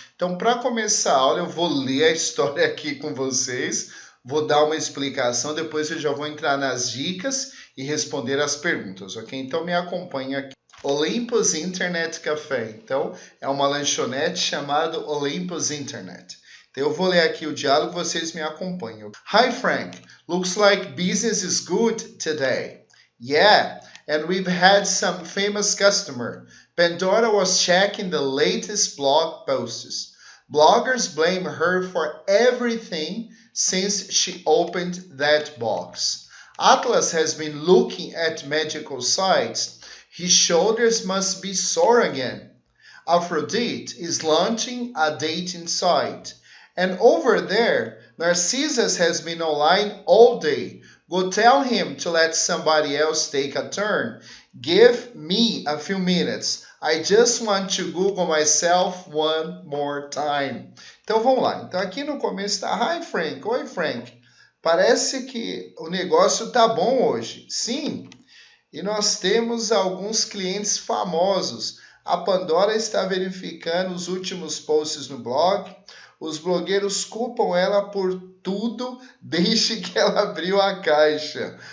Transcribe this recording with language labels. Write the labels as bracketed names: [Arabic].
[Portuguese] Então, para começar a aula, eu vou ler a história aqui com vocês, vou dar uma explicação, depois eu já vou entrar nas dicas e responder as perguntas, ok? Então, me acompanhe aqui. Olympus Internet Café. Então, é uma lanchonete chamada Olympus Internet. Então, eu vou ler aqui o diálogo, vocês me acompanham. [English] Hi, Frank. Looks like business is good today. Yeah, and we've had some famous customer. Pandora was checking the latest blog posts. Bloggers blame her for everything since she opened that box. Atlas has been looking at magical sites. His shoulders must be sore again. Aphrodite is launching a dating site. And over there, Narcissus has been online all day. Go tell him to let somebody else take a turn. Give me a few minutes. I just want to Google myself one more time. [Portuguese] Então vamos lá. Então aqui no começo está [English] Hi Frank. [Portuguese] Oi Frank. Parece que o negócio tá bom hoje. Sim. E nós temos alguns clientes famosos. A Pandora está verificando os últimos posts no blog. Os blogueiros culpam ela por tudo desde que ela abriu a caixa.